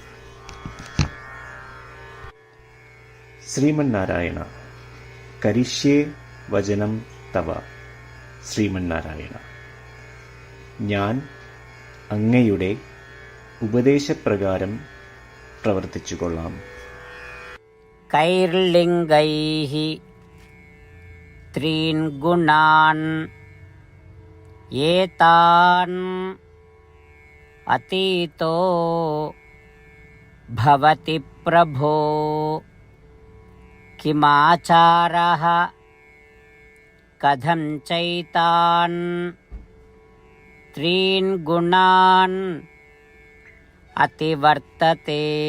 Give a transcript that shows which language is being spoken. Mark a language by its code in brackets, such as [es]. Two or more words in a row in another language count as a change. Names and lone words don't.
[sa] श्रीमन्नारायण, करिष्ये वचनं तव. [ml] ശ്രീമന്നാരായണ, ഞാൻ അങ്ങയുടെ ഉപദേശപ്രകാരം പ്രവർത്തിച്ചു കൊള്ളാം. [sa] कैर्लिङ्गैः त्रीन् गुणान् एतान् अतीतो भवति प्रभो किमाचारः कथं चैतान् त्रीन् गुणान् अतिवर्तते.